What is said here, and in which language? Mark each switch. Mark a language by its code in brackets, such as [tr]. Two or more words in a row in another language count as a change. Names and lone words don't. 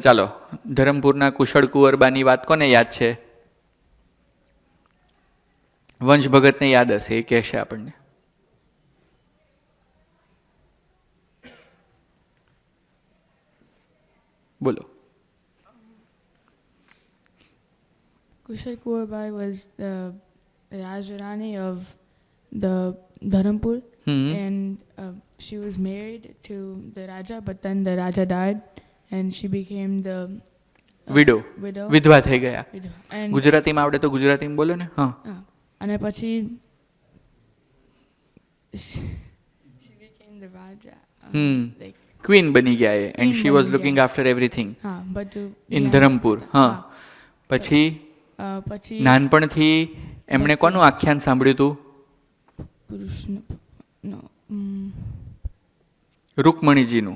[gu] ચાલો, ધરમપુરના કુશળ કુંવરબાની વાત કોને યાદ છે? વંશ ભગતને યાદ હશે, એ કહેશે આપણને. બોલો. [en] Kushal Kuwarbai was the Rajarani of the Dharampur, and she was married to the Raja, but then the Raja died and she became the widow. [gu] વિધવા થઈ ગયા. [en] And [gu] ગુજરાતીમાં આવડે તો ગુજરાતીમાં બોલો ને. હા. અને પછી [en] she became the Raja. Like [gu] ક્વીન બની ગયા એ, [en] and she was looking after everything but [gu] ઇન ધરમપુર. હા. પછી પછી નાનપણથી એમણે કોનું આખ્યાન સાંભળ્યું હતું? રૂકમણીજીનું.